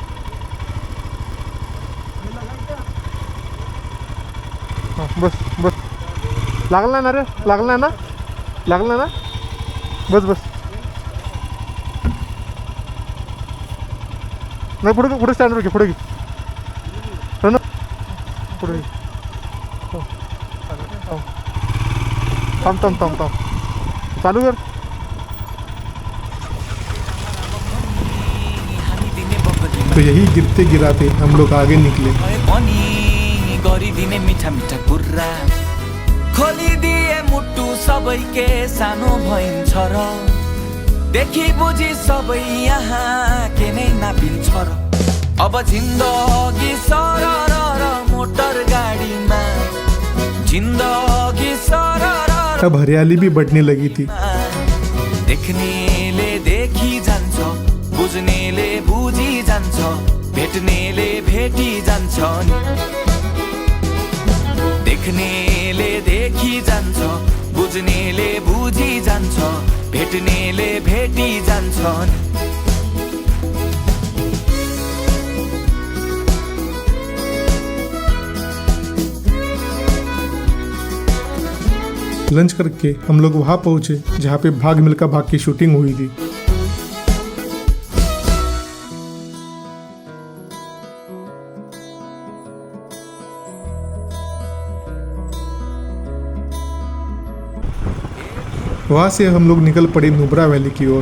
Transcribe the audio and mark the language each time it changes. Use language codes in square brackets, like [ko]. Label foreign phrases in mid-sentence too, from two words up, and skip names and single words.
[mr] हां बस बस, लागला ना रे, लागला ना, लागला ना, बस बस. नाही पुढे पुढे स्टँड घे, पुढे घे ना, पुढे घे. थांब थांब थांब थांब, चालू कर. [hi] तो यही गिरते गिराते हम लोग आगे निकले. [ne] गरिदिने मिठा मिठा कुरा खोलिदिए मुटु सबैके सानो भइन्छ र देखि बुझी सबै यहाँ के नै नापिन्छ र अब जिन्दगी सरर र मोटर गाडीमा जिन्दगी सरर. [hi] अब हरियाली भी बढ़ने लगी थी. [ne] देख्नेले देखी जान्छ, बुझ्नेले बुझी जान्छ, भेट्नेले भेटी जान्छ. देख्नेले देखी जान्छ, बुझ्नेले बुझी जान्छ, भेट्नेले भेटी जान्छ. [hi] लंच करके हम लोग वहाँ पहुँचे जहाँ पे भाग मिल्खा भाग की शूटिंग हुई थी. वहाँ से हम लोग निकल पड़े नुब्रा वैली की ओर.